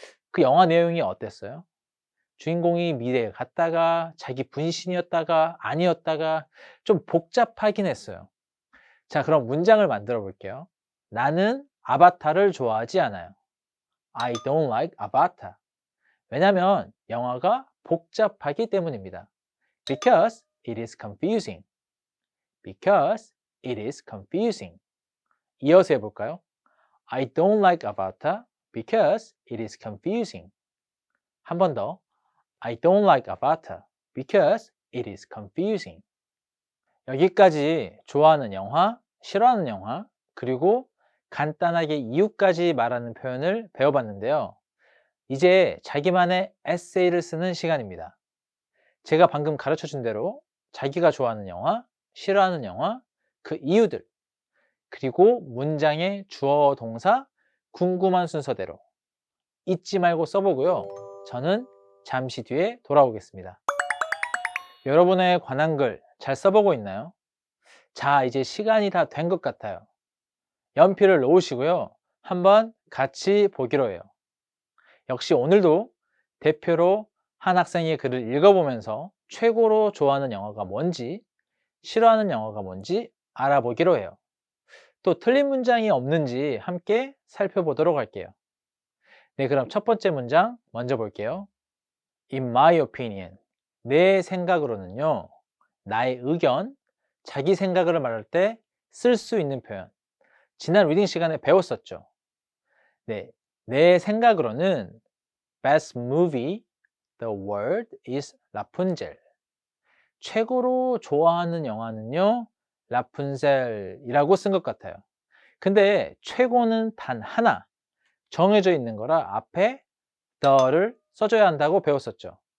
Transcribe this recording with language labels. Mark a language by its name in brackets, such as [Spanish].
[Korean] 그 영화 내용이 어땠어요? 주인공이 미래에 갔다가 자기 분신이었다가 아니었다가 좀 복잡하긴 했어요. 자, 그럼 문장을 만들어 볼게요. 나는 아바타를 좋아하지 않아요. [English] I don't like Avatar. [Korean] 왜냐면 영화가 복잡하기 때문입니다. [English] Because it is confusing. Because it is confusing. [Korean] 이어서 해볼까요? [English] I don't like Avatar because it is confusing. [Korean] 한 번 더. [English] I don't like Avatar because it is confusing. [Korean] 여기까지 좋아하는 영화, 싫어하는 영화, 그리고 간단하게 이유까지 말하는 표현을 배워봤는데요. 이제 자기만의 에세이를 쓰는 시간입니다. 제가 방금 가르쳐 준 대로 자기가 좋아하는 영화, 싫어하는 영화, 그 이유들, 그리고 문장의 주어, 동사, 궁금한 순서대로 잊지 말고 써보고요. 저는 잠시 뒤에 돌아오겠습니다. 여러분의 관한 글 잘 써보고 있나요? 자, 이제 시간이 다 된 것 같아요. 연필을 놓으시고요. 한번 같이 보기로 해요. 역시 오늘도 대표로 한 학생의 글을 읽어보면서 최고로 좋아하는 영화가 뭔지, 싫어하는 영화가 뭔지 알아보기로 해요. 또 틀린 문장이 없는지 함께 살펴보도록 할게요. 네, 그럼 첫 번째 문장 먼저 볼게요. [English] In my opinion, [Korean] 내 생각으로는요. 나의 의견, 자기 생각을 말할 때 쓸 수 있는 표현. 지난 리딩 시간에 배웠었죠. 네, 내 생각으로는 [English] Best movie, the world is Rapunzel. [Korean] 최고로 좋아하는 영화는요, 라푼젤이라고 쓴 것 같아요. 근데 최고는 단 하나 정해져 있는 거라 앞에 the를 써줘야 한다고 배웠었죠.